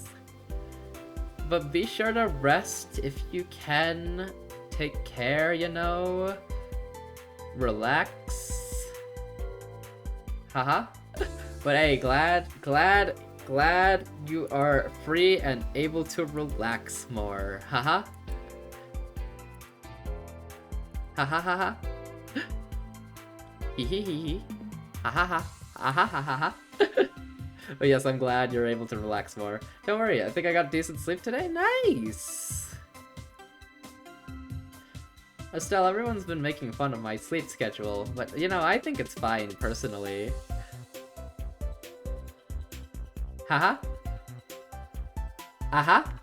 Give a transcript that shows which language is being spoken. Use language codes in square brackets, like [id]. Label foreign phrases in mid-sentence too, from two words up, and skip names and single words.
[en] But be sure to rest if you can. Take care, you know. Relax. Haha. But hey, glad you are free and able to relax more. Haha. Haha haha. Hee hee hee hee. Haha ha. Haha ha ha ha. But yes, I'm glad you're able to relax more. Don't worry, I think I got decent sleep today. Nice! Estelle, everyone's been making fun of my sleep schedule, but you know, I think it's fine, personally. Haha. Aha.